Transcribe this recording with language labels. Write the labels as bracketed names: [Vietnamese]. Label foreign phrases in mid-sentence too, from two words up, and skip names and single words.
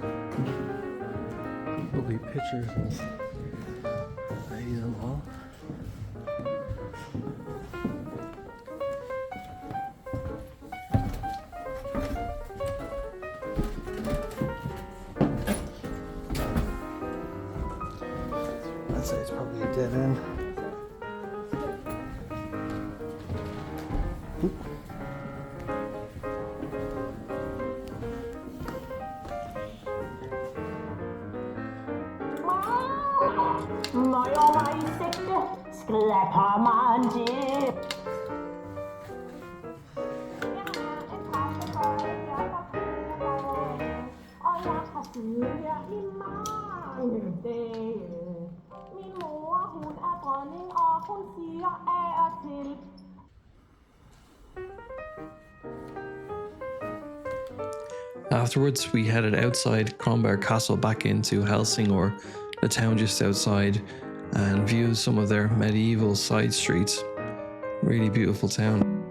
[English] Lovely pictures and ladies and all. I'd say it's probably a dead end. [Danish] Når jeg var i sigte, skred jeg Pommern til. Og jeg har siddet her i mange dage. Min mor, hun er dronning, og hun siger af og til. [English] Afterwards, we headed outside Kronberg Castle back into Helsingor, the town just outside, and viewed some of their medieval side streets. Really beautiful town.